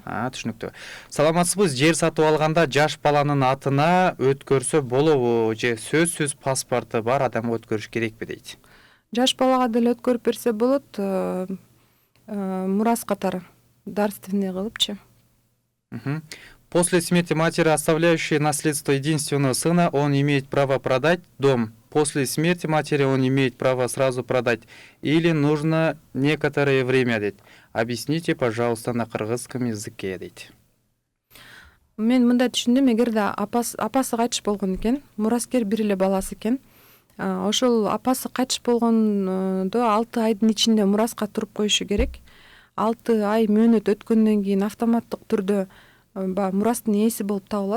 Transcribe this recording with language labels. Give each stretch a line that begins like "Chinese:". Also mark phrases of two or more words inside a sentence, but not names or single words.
Kyrgyz: Түшүнүктүү. Саламатсызбы? Жер сатып алганда жаш баланын атына өткөрсө болобу же сөзсүз паспорту бар адамга өткөрүш керекпи дейт. Жаш балага деле өткөрүп берсе болот, мурас катары дарственный кылыпчы.
Russian: После смерти матери, оставляющей наследство единственного сына, он имеет право продать дом. После смерти матери он имеет право сразу продать. Или нужно некоторое время, дейт. Объясните, пожалуйста, на кыргызском языке,
Kyrgyz: дейт. Мен мындай түшүндүм, эгерде апасы кайтыш болгон экен, мураскер бир эле баласы экен. Ошол апасы кайтыш болгондо 6 айдын ичинде мураска туруп коюшу керек. 6 ай мөөнөт өткөндөн кийин автоматтык түрдө мурастын ээси болуп табылат.